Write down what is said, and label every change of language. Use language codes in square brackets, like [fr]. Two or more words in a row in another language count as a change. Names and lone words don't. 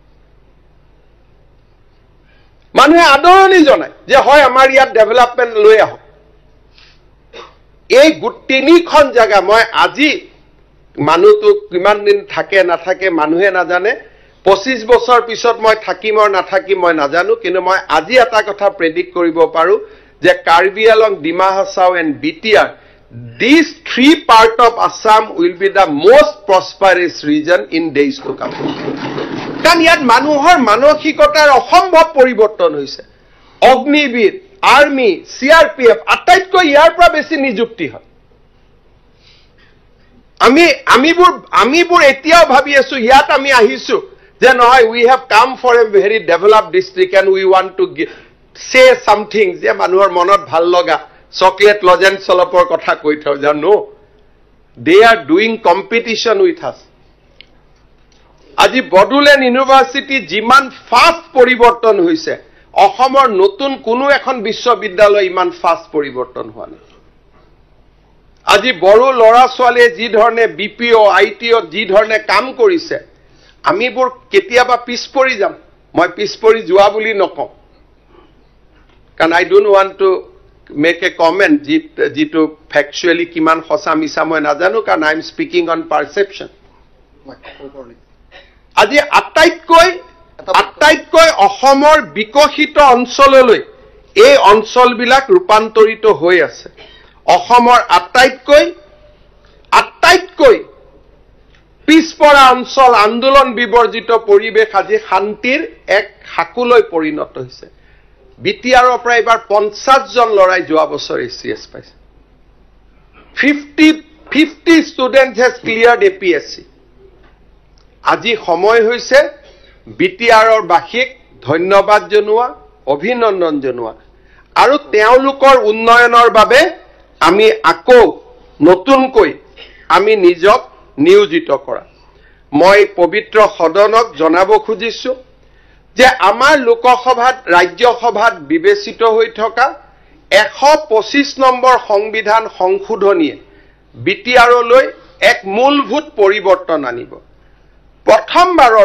[as] মানুহে আদৰণি জনায় যে হয় আমাৰ ইয়াত ডেভেলপমেন্ট লৈ আহক এই তিনিখন জায়গা মই আজি মানুহটো কিমান দিন থাকে নাথাকে মানুহে নাজানে 25 বছৰ পিছত মই থাকিম আৰু নাথাকিম মই নাজানো কিন্তু মই আজি এটা কথা প্ৰেডিক্ট কৰিব পাৰো যে কাৰ্বি আলং ডিমা হাছাও এণ্ড বিটিআৰ [en] these 3 parts of Assam will be the most prosperous region in days to come [as] কাৰণ ইয়াত মানুহৰ মানসিকতাৰ অসম্ভৱ পৰিৱৰ্তন হৈছে অগ্নিবীৰ আৰ্মি CRPF আটাইতকৈ ইয়াৰ পৰা বেছি নিযুক্তি হয় আমিবোৰ এতিয়াও ভাবি আছো ইয়াত আমি আহিছো যে নহয় [en] we have come for a very developed district and we want to say something [as] যে মানুহৰ মনত ভাল লগা চকলেট লজেন্স চলপৰ কথা কৈ থওঁ যে [en] no they are doing competition with us [as] আজি বডোলেণ্ড ইউনিভাৰ্চিটি যিমান ফাষ্ট পৰিৱৰ্তন হৈছে অসমৰ নতুন কোনো এখন বিশ্ববিদ্যালয় ইমান ফাষ্ট পৰিৱৰ্তন হোৱা নাই আজি বড়ো লৰা ছোৱালীয়ে যি ধৰণে BPO ITO যি ধৰণে কাম কৰিছে আমিবোৰ কেতিয়াবা পিছ পৰি যাম মই পিছ পৰি যোৱা বুলি নকওঁ কাৰণ [en] I don't want to make a comment [as] যিটো factually কিমান সঁচা মিছা মই নাজানো কাৰণ [en] I am speaking on perception [as] আজি আটাইতকৈ অসমৰ বিকশিত অঞ্চললৈ এই অঞ্চলবিলাক ৰূপান্তৰিত হৈ আছে অসমৰ আটাইতকৈ পিছপৰা অঞ্চল আন্দোলন বিবৰ্জিত পৰিৱেশ আজি শান্তিৰ এক হাকুলৈ পৰিণত হৈছে বিটিআৰৰ পৰা এবাৰ 50 জন লৰাই যোৱা বছৰ ACS পাইছে [en] 50 students has cleared APSC [as] আজি সময় হৈছে বিটিআৰৰ বাসীক ধন্যবাদ জনোৱা অভিনন্দন জনোৱা আৰু তেওঁলোকৰ উন্নয়নৰ বাবে আমি আকৌ নতুনকৈ আমি নিজক নিয়োজিত কৰা মই পবিত্ৰ সদনক জনাব খুজিছো যে আমাৰ লোকসভাত ৰাজ্যসভাত বিবেচিত হৈ থকা 125 নম্বৰ সংবিধান সংশোধনীয়ে বিটিআৰলৈ এক মূলভূত পৰিৱৰ্তন আনিব প্ৰথমবাৰৰ